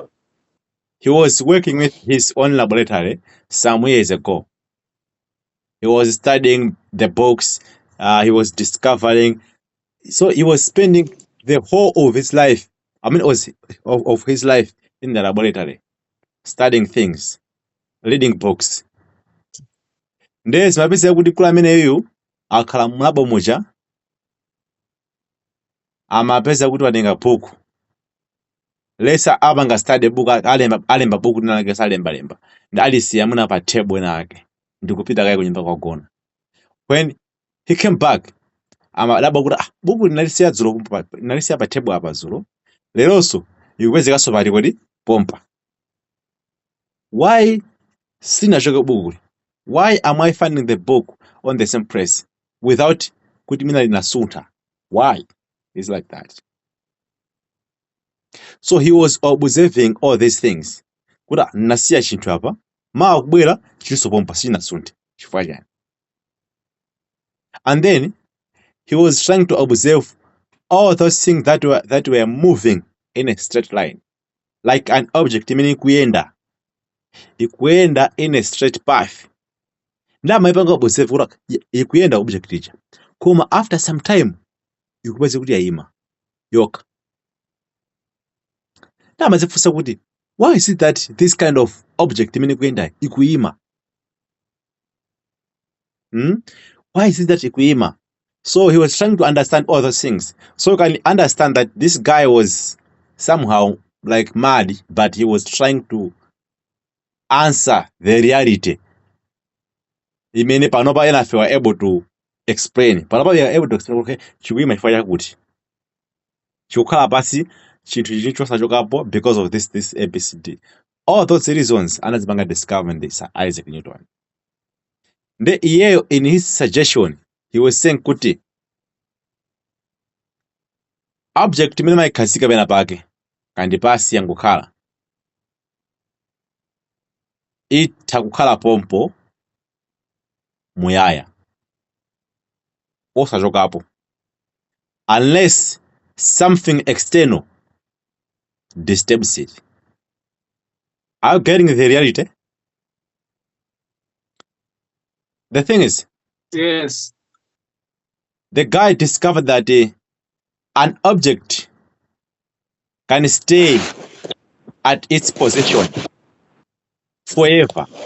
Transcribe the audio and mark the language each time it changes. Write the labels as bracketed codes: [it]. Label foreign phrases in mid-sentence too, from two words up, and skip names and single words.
[en] He was working with his own laboratory some years ago. He was studying the books. He was discovering. So he was spending the whole of his life. I mean, it was of his life in the laboratory, studying things, reading books. [ny] Ndiye zimapezeka kuti mkulu ameneyu akhala mlabo muja amapeza kuti watenga bhuku lesa apanga [en] study book [ny] alemba bhuku linalake salembalemba ndi alisiya muna pa table nake ndikupita kaye kunyumba kwagona. [en] When he came back [ny] amadabwa kuti bhuku linalisiya dzulo linalisiya pa table apa dzulo leronso ikupezekanso pali kodi pompa. Why sinachoke bhuku? [en] Why am I finding the book on the same place without [ny] kuti mina linasuntha? [en] Why? It's like that. So he was observing all these things. [ny] Kuda nasiya chinthu apa, maa kubwera chilinso pompa sinasunthe chifukwa chani. [en] And then he was trying to observe all those things that were moving in a straight line, like an object meaning ikuenda in a straight path. [ny] Ndamaipanga observe kuti ikuenda object ija, koma [en] after some time [ny] ikupeza kuti yayima yoka. Ndamazifunsa kuti [en] why is it that this kind of object [ny] imene ikuenda ikuyima? [en] Why is it that ikuyima? So he was trying to understand all those things. So you can understand that this guy was somehow like mad, but he was trying to answer the reality. [ny] Imene panopa ena fe [en] were able to explain. Panopa we are able to explain, [ny] okay, chikuyima chifukwa chakuti. Chikukhala pasi chinthu ichi chosachokapo [en] because of this ABCD. All those reasons anazipanga discover this Isaac Newton. [ny] Nde iyeyo [en] in his suggestion he was saying [ny] kuti object imene mayikhazika pena pake kandi pasi yangokhala itha kukhala pompo muyaya osachokapo [en] unless something external disturbs it. Are you getting the reality? The thing is, Yes. the guy discovered that an object can stay at its position forever.